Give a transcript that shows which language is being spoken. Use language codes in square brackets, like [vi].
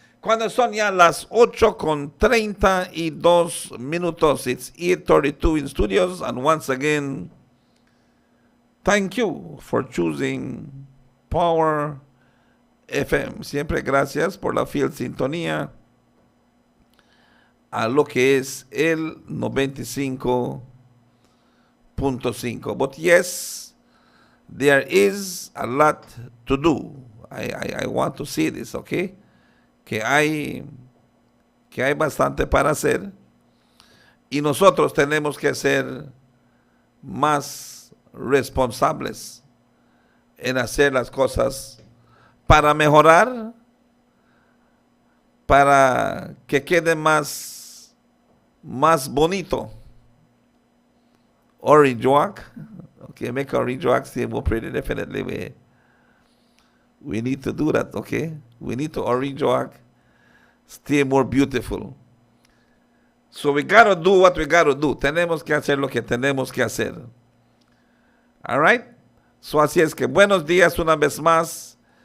[es] Cuando son ya las 8:32 [en] it's 8:32 in studios, and once again, thank you for choosing Power FM. [es] Siempre gracias por la fiel sintonía a lo que es el 95.5. [en] But yes, there is a lot to do. I want to see this, okay? [es] Que hay bastante para hacer y nosotros tenemos que ser más responsables en hacer las cosas para mejorar, para que quede más bonito. [en] Orange walk, okay, make orange walk seem more pretty. Definitely, we need to do that, okay? We need to orange walk stay more beautiful. So we gotta do what we gotta do. [es] Tenemos que hacer lo que tenemos que hacer. [en] All right? [es] So así es que buenos días una vez más.